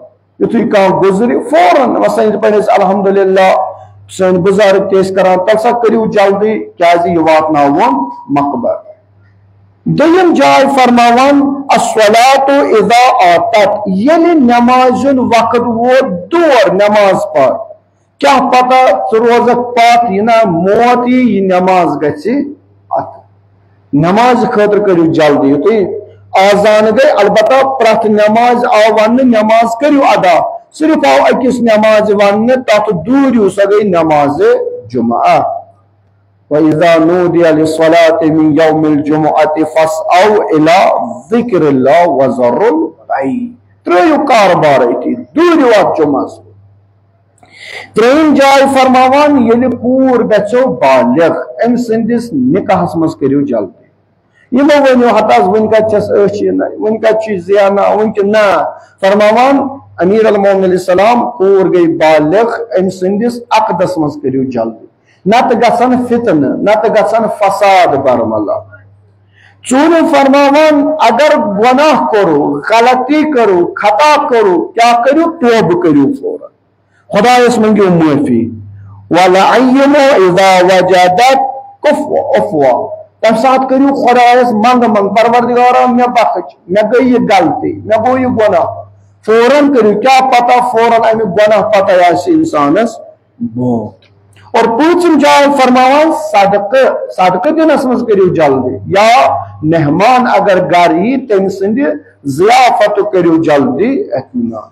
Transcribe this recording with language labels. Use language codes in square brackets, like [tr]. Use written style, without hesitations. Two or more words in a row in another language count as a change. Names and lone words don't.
[ks] یُتھُے کانٛہہ گُزرِ فوراً مثلاً یِتھ پٲٹھۍ أسۍ الحمدللہ سٲنۍ بُزرگ تہِ ٲسۍ کران تَلہٕ سا کٔرِو جلدی کیازِ یہِ واتناوون مقبر. دوٚیِم جاے فرماوان [ar] الصلاۃ اذا آتت، [ks] ییٚلہِ نٮ۪مازِ ہُنٛد وقت ووت دور نٮ۪ماز پر کیا پتہ ژٕ روزکھ پتھ یہِ نہ موت یہِ نٮ۪ماز گژھِ اتھ نماز خاطر کریو جلدی. یُتھُے آزان گئی البتہ پرٛٮ۪تھ نٮ۪ماز آو وننہٕ نٮ۪ماز کٔرِو ادا، صرف آو أکِس نٮ۪مازِ وننہٕ تتھ دوٗرِو سۄ گٔے نٮ۪مازِ جُمعہ. [ar] وَإِذَا نُودِيَ لِلصَّلَاةِ مِن يَوْمِ الْجُمُعَةِ فَاسْعَوْا إِلَى ذِكْرِ اللَّهِ وَذَرُوا الْبَيْعَ. [ks] ترٛٲیِو کاربار أتی دوٗرِو اتھ جُمعس. ترٛیٚیِم جاے فرماوان ییٚلہِ کوٗر گژھیو بالغ أمۍ سٕنٛدِس نِکاحس منٛز کٔرِو جلدی. یِمو ؤنِو ہتہٕ حظ وُنہِ کتہِ چھس أچھ وُنہِ کتہِ چھُ زینان وُنہِ تہِ نہ. فرماوان [ar] امیر المومنین علیہ السلام [ks] کوٗر گٔے بالغ أمۍ سٕنٛدِس عقدس منٛز کٔرِو جلدی نتہٕ گژھن فتنہٕ نتہٕ گژھن فساد برملا. ژوٗرِم فرماوان اگر گۄناہ کوٚرُو غلطی کٔرِو خطا کوٚرُو کیٛاہ کٔرِو توبہٕ کٔرِو فوراً خدایس منٛگِو معٲفی. [ar] وَلَعَیِّمُ اِذَا وَجَدَتْ عُفْوَ، [ks] تمہِ ساتہٕ کٔرِو خدایس منٛگہٕ منٛگ پروردگارا مےٚ بخٕش مےٚ گٔے یہِ غلطی مےٚ گوٚو یہِ گۄناہ. فوراً کٔرِو کیٛاہ پتہ فوراً امیُک گۄناہ پتہ آسہِ انسانس موت. اور پوٗژِم جاے فرماوان صدقہٕ دِنس منٛز کٔرِو جلدی یا مہمان اگر گرٕ یی تٔمۍ سٕنٛدِ ضِیافتُک کٔرِو جلدی اطمینان.